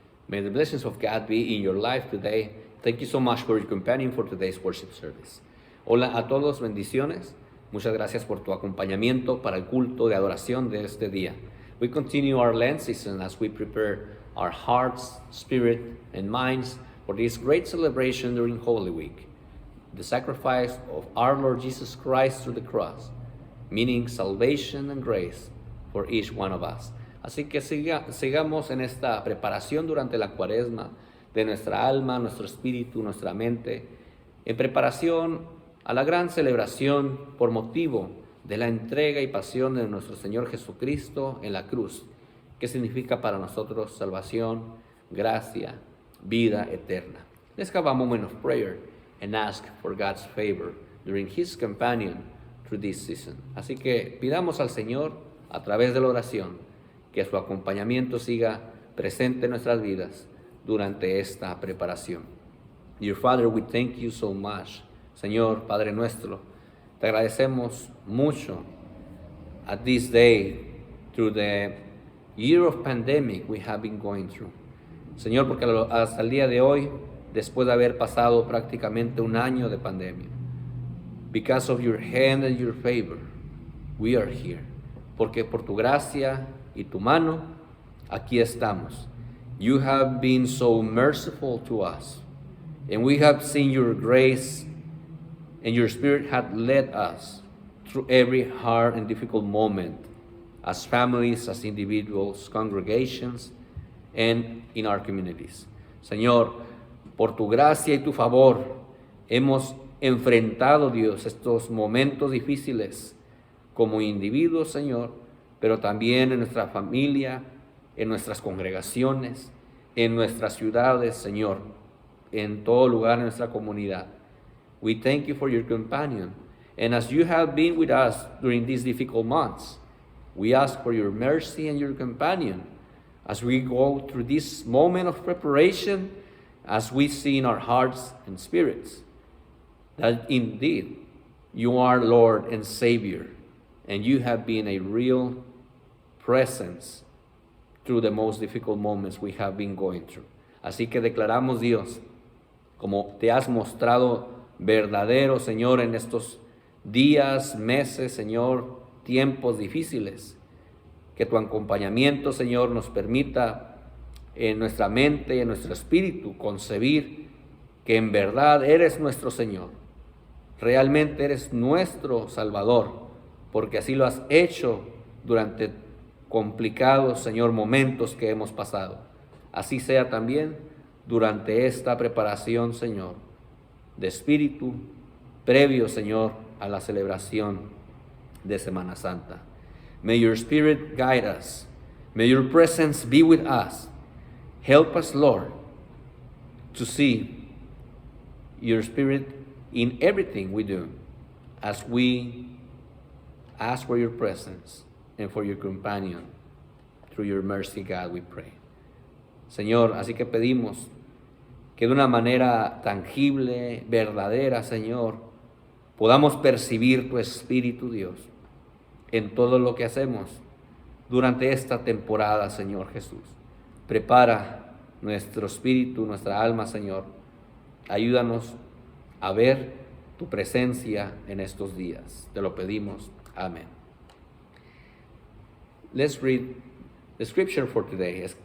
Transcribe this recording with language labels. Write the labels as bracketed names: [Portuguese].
[English] May the blessings of God be in your life today. Thank you so much for your companion for today's worship service. [Spanish] Hola a todos, bendiciones. Muchas gracias por tu acompañamiento para el culto de adoración de este día. [English] We continue our Lent season as we prepare our hearts, spirit, and minds for this great celebration during Holy Week, the sacrifice of our Lord Jesus Christ through the cross, meaning salvation and grace for each one of us. [Spanish] Así que sigamos en esta preparación durante la Cuaresma de nuestra alma, nuestro espíritu, nuestra mente, en preparación a la gran celebración por motivo de la entrega y pasión de nuestro Señor Jesucristo en la cruz, que significa para nosotros salvación, gracia, vida eterna. [English] Let's have a moment of prayer and ask for God's favor during His companion through this season. [Spanish] Así que pidamos al Señor a través de la oración que su acompañamiento siga presente en nuestras vidas durante esta preparación. [English] Dear Father, we thank you so much. [Spanish] Señor, Padre nuestro, te agradecemos mucho [English] at this day through the year of pandemic we have been going through. [Spanish] Señor, porque hasta el día de hoy, después de haber pasado prácticamente un año de pandemia, [English] because of your hand and your favor, we are here. [Spanish] Porque por tu gracia y tu mano, aquí estamos. [English] You have been so merciful to us, and we have seen your grace, and your Spirit had led us through every hard and difficult moment, as families, as individuals, congregations, and in our communities. [Spanish] Señor, por tu gracia y tu favor, hemos enfrentado, Dios, estos momentos difíciles como individuos, Señor, pero también en nuestra familia, en nuestras congregaciones, en nuestras ciudades, Señor, en todo lugar en nuestra comunidad. [English] We thank you for your companion. And as you have been with us during these difficult months, we ask for your mercy and your companion as we go through this moment of preparation, as we see in our hearts and spirits that indeed you are Lord and Savior, and you have been a real presence through the most difficult moments we have been going through. [Spanish] Así que declaramos, Dios, como te has mostrado verdadero, Señor, en estos días, meses, Señor, tiempos difíciles, que tu acompañamiento, Señor, nos permita en nuestra mente y en nuestro espíritu concebir que en verdad eres nuestro Señor, realmente eres nuestro Salvador, porque así lo has hecho durante complicados, Señor, momentos que hemos pasado. Así sea también durante esta preparación, Señor, de espíritu, previo, Señor, a la celebración de Semana Santa. [English] May your Spirit guide us. May your presence be with us. Help us, Lord, to see your Spirit in everything we do as we ask for your presence and for your companion. Through your mercy, God, we pray. [Spanish] Señor, así que pedimos que de una manera tangible, verdadera, Señor, podamos percibir tu Espíritu, Dios, en todo lo que hacemos durante esta temporada, Señor Jesús. Prepara nuestro espíritu, nuestra alma, Señor. Ayúdanos a ver tu presencia en estos días. Te lo pedimos. Amén. [English] Let's read the scripture for today.